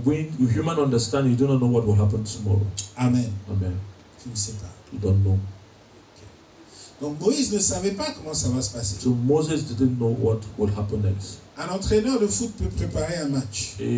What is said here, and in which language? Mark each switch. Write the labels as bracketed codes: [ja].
[en] By human understanding, you do not know what will happen tomorrow. Amen. Amen. [fr] Tu ne sais pas. [en] You don't know. [fr] Donc Moïse ne savait pas comment ça va se passer. [en] So Moses didn't know what would happen next. [fr] Un entraîneur de foot peut préparer un match,